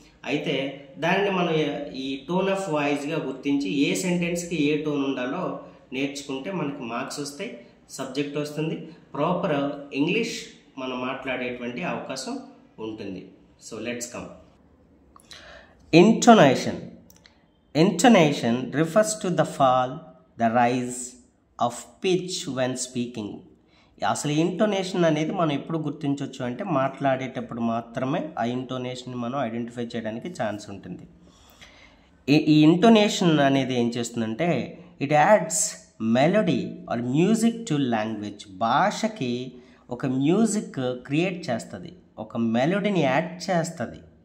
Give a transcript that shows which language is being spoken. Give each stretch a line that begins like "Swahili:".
Telugu: అయితే దాన్ని మనం ఈ టోన్ ఆఫ్ వాయిస్గా గుర్తించి ఏ సెంటెన్స్కి ఏ టోన్ ఉండాలో నేర్చుకుంటే మనకి మార్క్స్ వస్తాయి, సబ్జెక్ట్ వస్తుంది, ప్రాపర్ ఇంగ్లీష్ మనం మాట్లాడేటువంటి అవకాశం ఉంటుంది.
English: So let's come. Intonation. Intonation refers to the fall, the rise of pitch when speaking.
Telugu: అసలు ఇంటోనేషన్ అనేది మనం ఎప్పుడు గుర్తించవచ్చు అంటే మాట్లాడేటప్పుడు మాత్రమే ఆ ఇంటోనేషన్ మనం ఐడెంటిఫై చేయడానికి ఛాన్స్ ఉంటుంది. ఈ ఇంటోనేషన్ అనేది ఏం చేస్తుందంటే
English: It adds melody or music to language.
Telugu: భాషకి ఒక మ్యూజిక్ క్రియేట్ చేస్తుంది, ఒక మెలోడీని యాడ్ చేస్తుంది.